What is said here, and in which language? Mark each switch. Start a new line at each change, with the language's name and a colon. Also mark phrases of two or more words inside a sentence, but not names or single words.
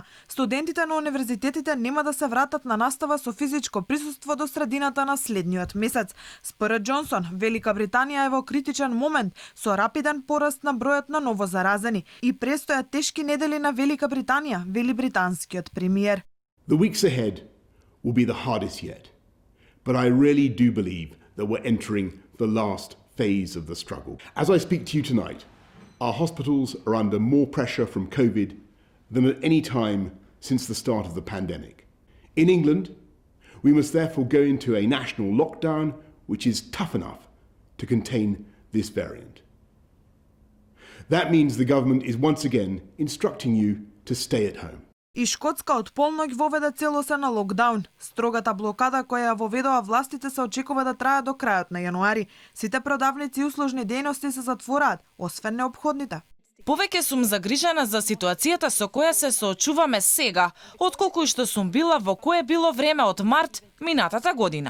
Macedonian: Студентите на универзитетите нема да се вратат на настава со физичко присуство до средината на следниот месец. Според Џонсон, Велика Британија е во критичен момент со рапиден пораст на бројот на новозаразени и престојат тешки недели на Велика Британија, вели британскиот премиер.
English: The weeks ahead will be the hardest yet, but I really do believe that we're entering the last phase of the struggle. As I speak to you tonight, our hospitals are under more pressure from COVID than at any time since the start of the pandemic. In England, we must therefore go into a national lockdown which is tough enough to contain this variant. That means the government is once again instructing you to stay at home.
Macedonian: И Шкотска од полноќ воведе целосен локдаун. Строгата блокада која ја воведоа властите се очекува да трае до крајот на јануари. Сите продавници и услужни дејности се затвораат, освен неопходните. Повеќе сум загрижена за ситуацијата со која се соочуваме сега, отколку што сум била во кое било време од март минатата година.